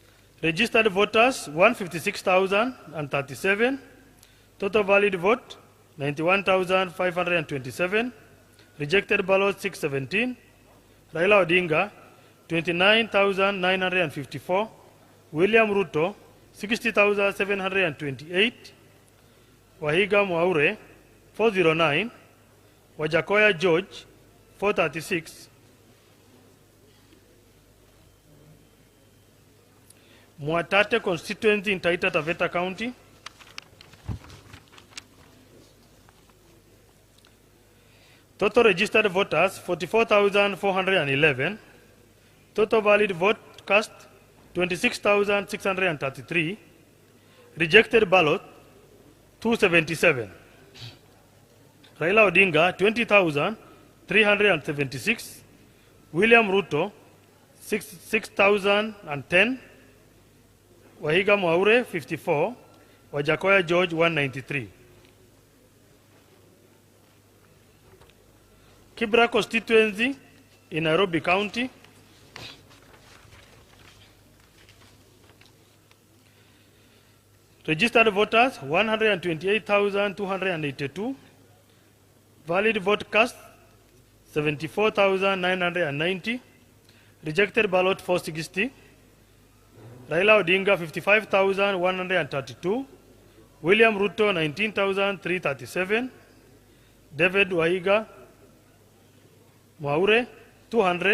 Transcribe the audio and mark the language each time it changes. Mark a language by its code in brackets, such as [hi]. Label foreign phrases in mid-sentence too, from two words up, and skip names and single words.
[en] Registered voters 156,037. Total valid vote 91,527. Rejected ballots 617. Raila Odinga 29,954. William Ruto 60,728. Wahiga Mwaure 409. Wajakoya George 436. Mwatate constituency in Taita Taveta County. Total registered voters 44,411. Total valid vote cast 26,633. Rejected ballot 277. Raila Odinga 20,376. William Ruto 6,010. Wahiga Mwaure 54. Wajakoya George 193. Kibra constituency in Nairobi County. Registered voters 128,282. Valid vote cast 74,990. Rejected ballot 460. Raila Odinga 55,132. William Ruto 19,337. David Wahiga Mwaure 200.